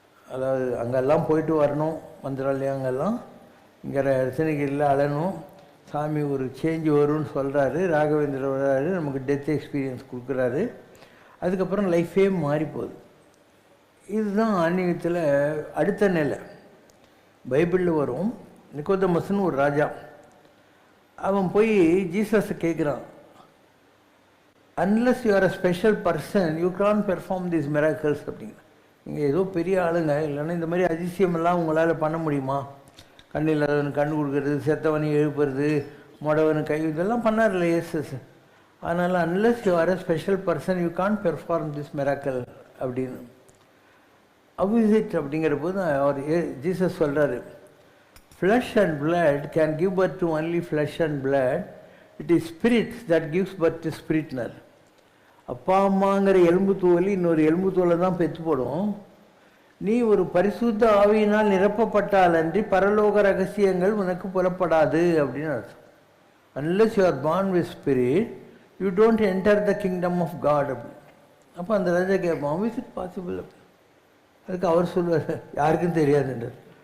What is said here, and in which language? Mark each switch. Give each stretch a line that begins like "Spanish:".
Tamil: அதாவது அங்கெல்லாம் போயிட்டு வரணும், மந்திராலயம் அங்கெல்லாம், இங்கே ரத்தனகிரியில் அழணும், சாமி ஒரு சேஞ்ச் வரும்னு சொல்கிறாரு, ராகவேந்திரர் வர்றாரு, நமக்கு டெத் எக்ஸ்பீரியன்ஸ் கொடுக்குறாரு, அதுக்கப்புறம் லைஃபே மாறி போகுது. இதுதான் ஆன்மீகத்தில் அடுத்த நிலை. பைபிளில் வரும், நிக்கோதமஸ்னு ஒரு ராஜா, அவன் போய் ஜீசஸை கேட்குறான்,
English: unless you are a special person you can't perform these miracles
Tamil: அப்படிங்கிற. நீங்கள் ஏதோ பெரிய ஆளுங்க, இல்லைன்னா இந்த மாதிரி அதிசயமெல்லாம் உங்களால் பண்ண முடியுமா? கண்ணு இல்லாதவனுக்கு கண்ணு கொடுக்கறது, செத்தவனை எழுப்புறது, மொடவனு கை, இதெல்லாம் பண்ணார்ல இயேசு. அதனால்
English: unless you are a special person you can't perform this miracle
Tamil: அப்படின்னு.
English: How is it
Tamil: அப்படிங்கிற போது அவர் ஜீசஸ் சொல்கிறாரு,
English: flesh and blood can give birth to only flesh and blood, it is spirit that gives birth to spiritனர்.
Tamil: அப்பா அம்மாங்கிற எலும்பு தோலி இன்னொரு எலும்பு தோலை தான் பெற்று போடும். நீ ஒரு பரிசுத்த ஆவியினால் நிரப்பப்பட்டால் அன்றி பரலோக ரகசியங்கள் உனக்கு புலப்படாது அப்படின்னு அர்த்தம்.
English: unless you are born with spirit you don't enter the kingdom of God
Tamil: அப்படி. அப்போ அந்த ராஜா கேட்பான்,
English: how is it possible?
Tamil: அதுக்கு அவர் சொல்லுவார், யாருக்கும் தெரியாதுன்றார்.